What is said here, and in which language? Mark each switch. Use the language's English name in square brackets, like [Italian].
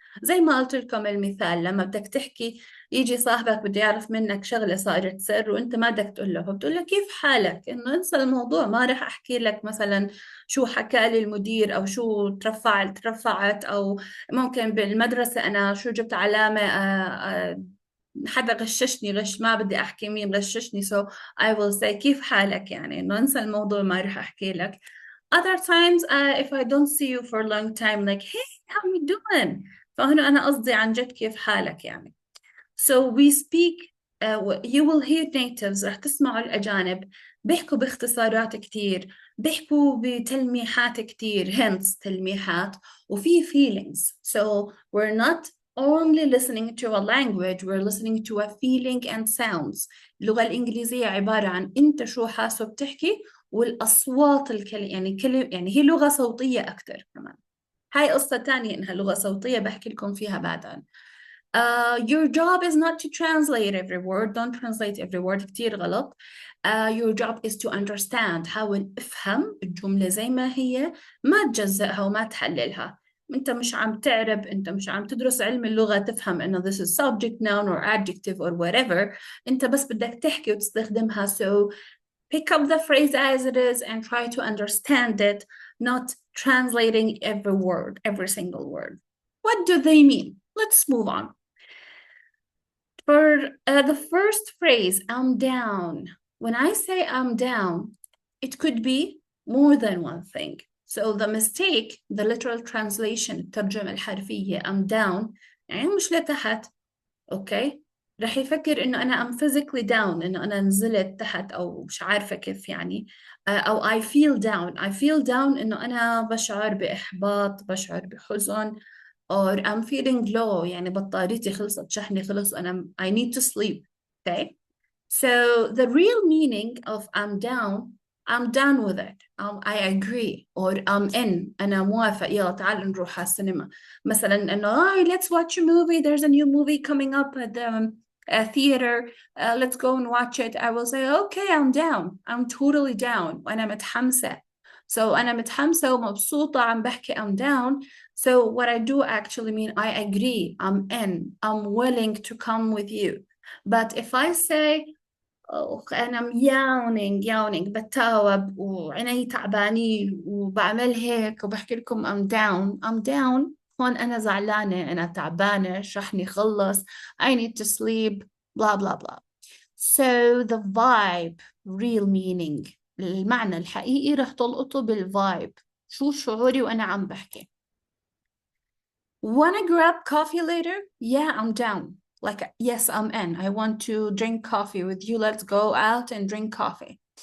[Arabic] زي ما قلت لكم المثال، لما بدك تحكي يجي صاحبك بده يعرف منك شغلة صارت سر وانت ما بدك تقول له، فبتقول له كيف حالك، انه انسى الموضوع، ما رح احكي لك مثلا شو حكى لي المدير او شو ترفعت، او ممكن بالمدرسة انا شو جبت علامة حدا غششني غش، ما بدي احكي مين غششني. [English] so I will say [Arabic] كيف حالك، يعني انه انسى الموضوع ما رح احكي لك. [English] other times if I don't see you for a long time like hey how you doing، [Arabic] فهنا أنا قصدي عن جد كيف حالك يعني. [English] So we speak, you will hear natives، [Arabic] رح تسمعوا الأجانب بيحكوا باختصارات كتير، بيحكوا بتلميحات كتير، hence تلميحات، وفي feelings. [English] So we're not only listening to a language, we're listening to a feeling and sounds. [Arabic] اللغة الإنجليزية عبارة عن أنت شو حاسه بتحكي، والأصوات يعني هي لغة صوتية أكتر كمان. هاي قصة تانية إنها لغة صوتية بحكي لكم فيها بعدين. [English] Your job is not to translate every word. Don't translate every word. [Arabic] كتير غلط. [English] Your job is to understand. [Arabic] حاول افهم الجملة زي ما هي، ما تجزأها وما تحللها. انت مش عم تعرب، انت مش عم تدرس علم اللغة تفهم انه [English] this is subject, noun or adjective or whatever. [Arabic] انت بس بدك تحكي وتستخدمها. [English] So pick up the phrase as it is and try to understand it, not translating every word, every single word. What do they mean? Let's move on. For the first phrase, I'm down. When I say I'm down, it could be more than one thing. So the mistake, the literal translation, [Arabic] الترجمة الحرفية, [English] I'm down, [Arabic] يعني مش لتحت. [English] Okay. [Arabic] رح يفكر إنه أنا [English] I'm physically down، [Arabic] إنه أنا نزلت تحت أو مش عارفة كيف يعني. [English] أو I feel down. I feel down [Arabic] إنه أنا بشعر بإحباط، بشعر بحزن. [English] or I'm feeling low، [Arabic] يعني بطاريتي خلصت، شحني خلص، [English] I need to sleep. Okay. So the real meaning of I'm done with it. I agree or I'm in. [Arabic] أنا موافق، يلا تعال نروح على السينما. مثلا إنه [English] let's watch a movie. There's a new movie coming up at the theater. Let's go and watch it. I will say okay, I'm down. I'm totally down. [Arabic] وأنا متحمسة. So أنا متحمسة ومبسوطة عم بحكي [English] I'm down. So what I do actually mean I agree. I'm in. I'm willing to come with you. But if I say أنا yawning [Arabic] بتاوب وعيني تعبانين وبعمل هيك وبحكي لكم [English] I'm down [Arabic] هون أنا زعلانة، أنا تعبانة، شحني خلص، [English] I need to sleep, blah blah blah. So the vibe, real meaning، [Arabic] المعنى الحقيقي رح تلقطه بالvibe. شو شعوري وأنا عم بحكي. [English] Wanna grab coffee later? Yeah, I'm down. Like, yes, I'm in. I want to drink coffee with you. Let's go out and drink coffee.